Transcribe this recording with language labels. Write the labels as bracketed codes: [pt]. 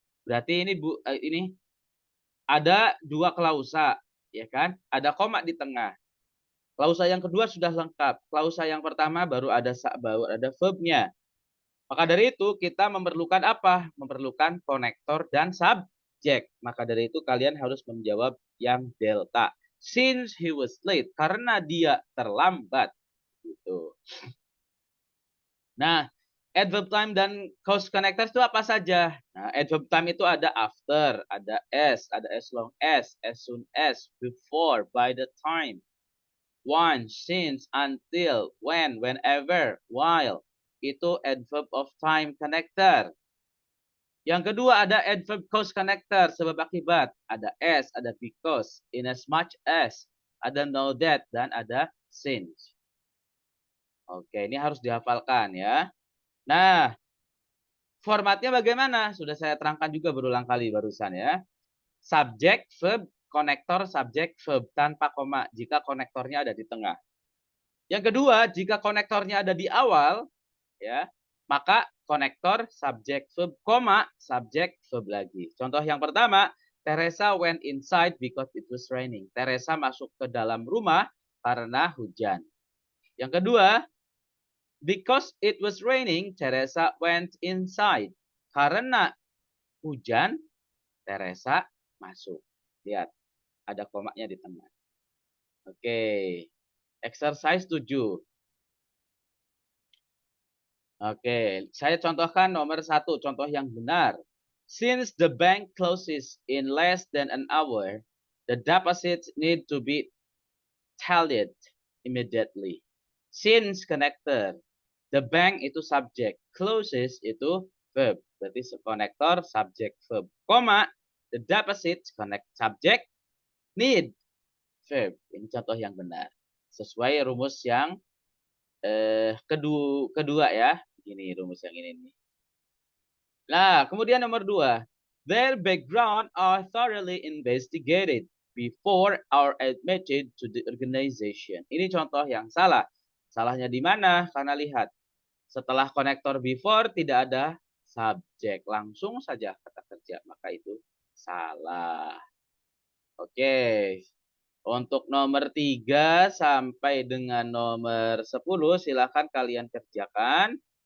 [id] Berarti ini ada dua klausa, ya kan? Ada koma di tengah. Klausa yang kedua sudah lengkap. Klausa yang pertama baru ada verbnya. Maka dari itu kita memerlukan apa? Memerlukan konektor dan subjek. Maka dari itu kalian harus menjawab yang delta. [en] Since he was late, [id] karena dia terlambat. Gitu. Nah, adverb time dan cause connector itu apa saja? Nah, adverb time itu ada after, ada as long as soon as, before, by the time, once, since, until, when, whenever, while. Itu adverb of time connector. Yang kedua ada adverb cause connector, sebab akibat. Ada as, ada because, in as much as, ada know that, dan ada since. Oke, ini harus dihafalkan ya. Nah, formatnya bagaimana? Sudah saya terangkan juga berulang kali barusan ya. Subjek, verb, konektor, subjek, verb tanpa koma jika konektornya ada di tengah. Yang kedua, jika konektornya ada di awal, ya, maka konektor, subjek, verb, koma, subjek, verb lagi. Contoh yang pertama, [en] Teresa went inside because it was raining. [id] Teresa masuk ke dalam rumah karena hujan. Yang kedua, [en] because it was raining, Teresa went inside. [id] Karena hujan, Teresa masuk. Lihat, ada komanya di tengah. Oke. Exercise 7. Oke, saya contohkan nomor 1, contoh yang benar. [en] Since the bank closes in less than an hour, the deposits need to be tallied immediately. [id] Since connector, the bank itu subject, closes itu verb. Berarti konektor, subject, verb. Koma, the deposits, connect subject, need, verb. Ini contoh yang benar. Sesuai rumus yang kedua ya. Ini rumus yang ini nih. Nah, kemudian nomor 2. [en] Their background are thoroughly investigated before are admitted to the organization. [id] Ini contoh yang salah. Salahnya di mana? Karena lihat, setelah konektor before tidak ada subjek. Langsung saja kata kerja. Maka itu salah. Oke. Untuk nomor 3 sampai dengan nomor 10 silakan kalian kerjakan.